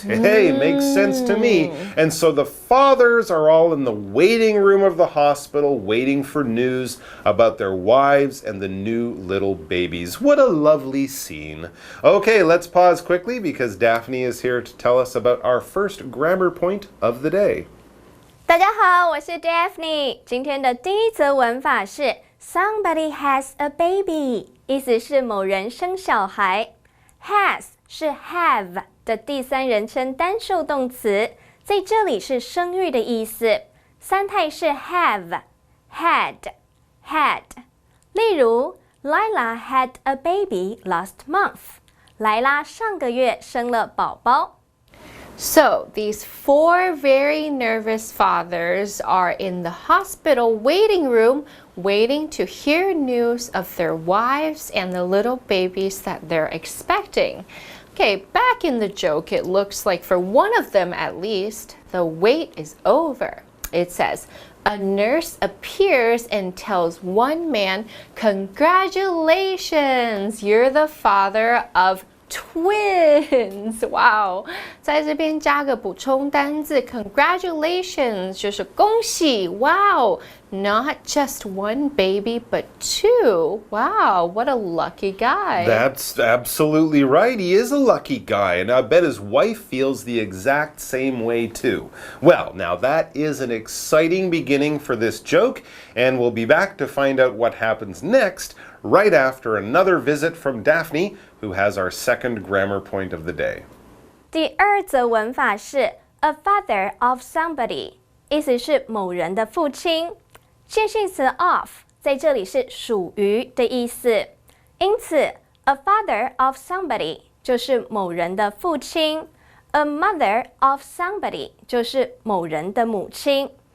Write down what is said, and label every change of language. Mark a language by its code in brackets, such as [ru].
[en] Hey, makes sense to me. And so the fathers are all in the waiting room of the hospital waiting for news about their wives and the new little babies. What a lovely scene. Okay, Okay, let's pause quickly because Daphne is here to tell us about our first grammar point of the day. [zh] 大家好，我是 Daphne。今天的第一则文法是 [en] Somebody has a baby， [zh] 意思是某人生小孩。 Has 是 have 的第三人称单数动词，在这里是生育的意思。三态是 have、had。例如 [en] Lila had a baby last month。 [zh] 莱拉上个月生了宝宝。 [en] So, these 4 very nervous fathers are in the hospital waiting room waiting to hear news of their wives and the little babies that they're expecting. Okay, back in the joke, it looks like for one of them at least, the wait is over. It says, a nurse appears and tells one man, "Congratulations, you're the father of twins." Wow. [zh] 在这边加个补充单字 congratulations 就是恭喜 [en] Wow. Not just one baby, but 2. Wow, what a lucky guy. That's absolutely right. He is a lucky guy, and I bet his wife feels the exact same way too. Well, now that is an exciting beginning for this joke, and we'll be back to find out what happens next right after another visit from Daphne, who has our second grammar point of the day. [zh] 第二则文法是 [en] a father of somebody， [zh] 意思是某人的父亲。介系词 of 在这里是属于的意思，因此 [en] a father of somebody [zh] 就是某人的父亲， [en] a mother of somebody [zh] 就是某人的母亲。